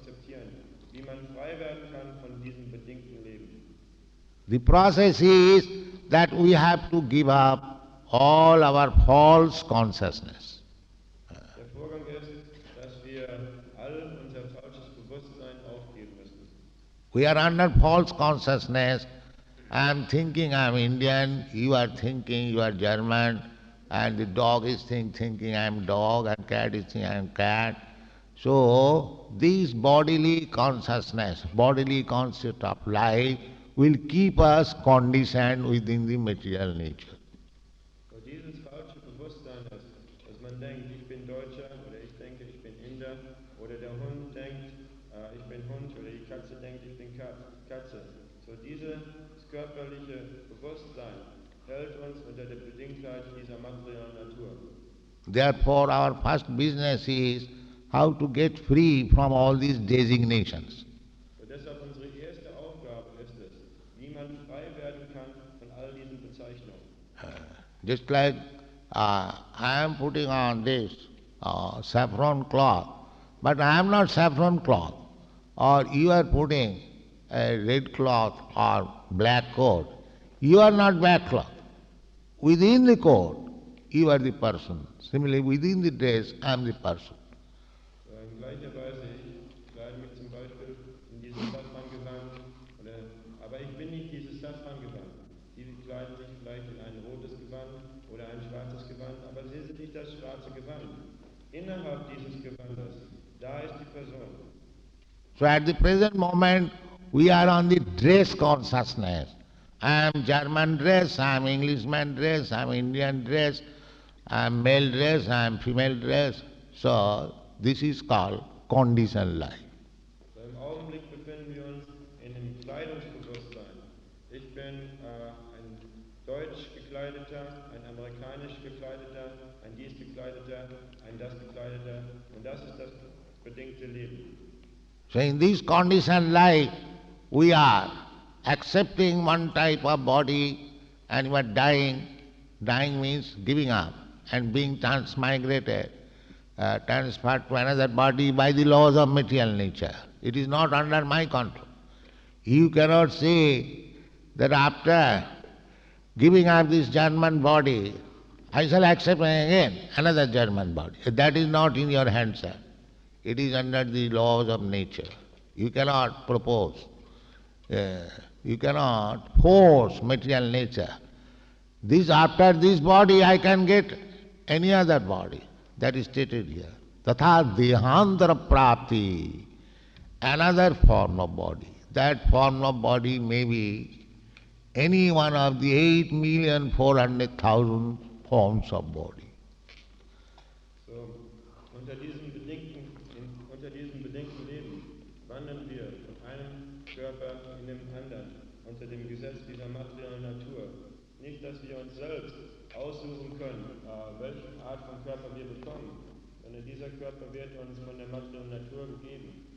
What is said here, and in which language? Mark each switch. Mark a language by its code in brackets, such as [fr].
[de] interessieren, wie man frei werden kann von diesem bedingten Leben. [en] The process is that we have to give up all our false consciousness. [de] Der Vorgang ist, dass wir all unser falsches Bewusstsein aufgeben müssen. [en] We are under false consciousness. I am thinking I am Indian, you are thinking you are German, and the dog is thinking I am dog, and cat is thinking I am cat. So, this bodily consciousness, bodily concept of life will keep us conditioned within the material nature. [de] So dieses falsche Bewusstsein ist, dass man denkt, ich bin Deutscher oder ich denke, ich bin Inder oder der Hund denkt, ich bin Hund oder die Katze denkt, ich bin Katze. So dieses körperliche Bewusstsein hält uns unter der Bedingtheit dieser materiellen Natur. [en] Therefore, our first business is how to get free from all these designations. [de] So deshalb unsere erste Aufgabe ist es, wie man frei werden kann von all diesen Bezeichnungen. [en] Just like I am putting on this saffron cloth, but I am not saffron cloth. Or you are putting a red cloth or black coat. You are not black cloth. Within the coat, you are the person. Similarly, within the dress, I am the person. [de] So in gleicher Weise, ich kleide mich zum Beispiel in dieses Safrangewand, aber ich bin nicht dieses Safrangewand. Sie kleiden sich vielleicht in ein rotes Gewand oder ein schwarzes Gewand, aber sie sind nicht das schwarze Gewand. Innerhalb dieses Gewandes, da ist die Person. [en] So at the present moment, we are on the dress consciousness. I am German dress, I am Englishman dress, I am Indian dress, I am male dress, I am female dress. So this is called conditioned life. [de] So im Augenblick befinden wir uns in dem Kleidungsbewusstsein. Ich bin ein deutsch gekleideter, ein amerikanisch gekleideter, ein dies gekleideter, ein das gekleideter und das ist das bedingte Leben. [en] So in this conditioned life, we are accepting one type of body and you are dying. Dying means giving up and being transmigrated, transferred to another body by the laws of material nature. It is not under my control. You cannot say that after giving up this German body, I shall accept again another German body. That is not in your hands, sir. It is under the laws of nature. You cannot propose. You cannot force material nature. After this body I can get any other body. That is stated here. [sa] Tatha dehantara prapti, [en] another form of body. That form of body may be any one of the 8,400,000 forms of body. [de] So, unter diesem bedingten Leben wandern wir von einem Körper in den anderen, unter dem Gesetz dieser materiellen Natur. Nicht, dass wir uns selbst aussuchen können, welche Art von Körper wir bekommen, sondern dieser Körper wird uns von der materiellen Natur gegeben.